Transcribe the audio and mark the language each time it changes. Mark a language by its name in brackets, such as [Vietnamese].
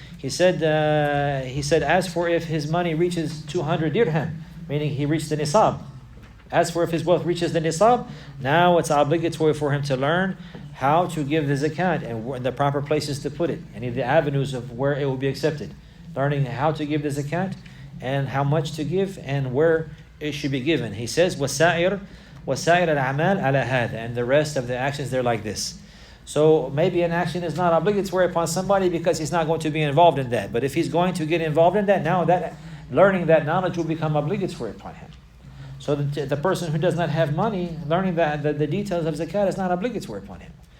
[English] He said, as for if his money reaches 200 dirham, meaning he reached the nisab. As for if his wealth reaches the nisab, now it's obligatory for him to learn how to give the zakat and the proper places to put it, and the avenues of where it will be accepted. Learning how to give the zakat and how much to give and where it should be given. He says, [Arabic] وَسَائِرَ الْأَعْمَالِ عَلَى هَذَا. [English] And the rest of the actions, they're like this. So maybe an action is not obligatory upon somebody because he's not going to be involved in that. But if he's going to get involved in that, now that learning that knowledge will become obligatory upon him. So the person who does not have money, learning the details of zakat is not obligatory upon him.